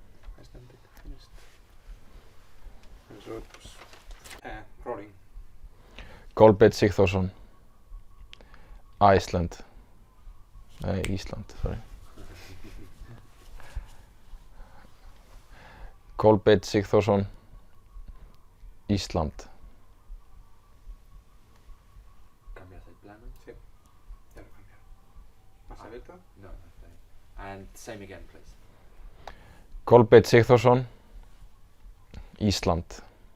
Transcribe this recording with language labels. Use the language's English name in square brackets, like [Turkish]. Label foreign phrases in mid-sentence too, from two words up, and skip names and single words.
[English] Rolling. Kolbeinn Sigþórsson, Ísland, sorry. Kolbeinn Sigþórsson, Ísland. [Spanish] ¿Cambias el plano? Sí, ya lo cambié. ¿Más abierto? No, está bien. [English] And same again, please. Kolbeinn Sigþórsson, Ísland.